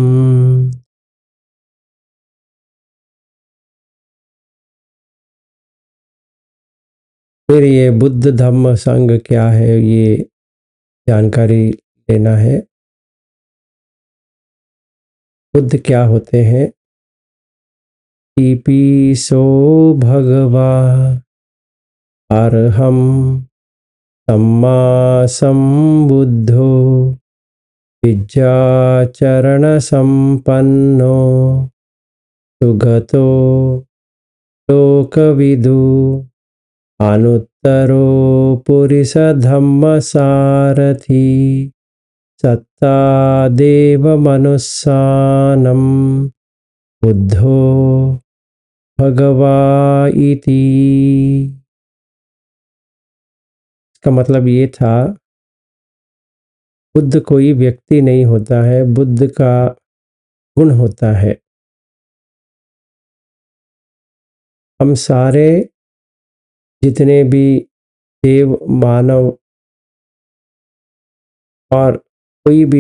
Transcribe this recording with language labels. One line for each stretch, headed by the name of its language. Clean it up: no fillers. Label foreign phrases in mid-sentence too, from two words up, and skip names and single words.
Hindi: फिर ये बुद्ध धम्म संघ क्या है, ये जानकारी लेना है। बुद्ध क्या होते हैं?
Pali: इपिसो भगवा अरहं सम्मा संबुद्धो विद्याचरण संपन्नो सुगतो लोकविदु अनुत्तरो पुरुष धम्म सारथी सत्ता देव मनुष्यानं बुद्धो भगवा इति।
Hindi: इसका मतलब ये था, बुद्ध कोई व्यक्ति नहीं होता है, बुद्ध का गुण होता है। हम सारे जितने भी देव, मानव और कोई भी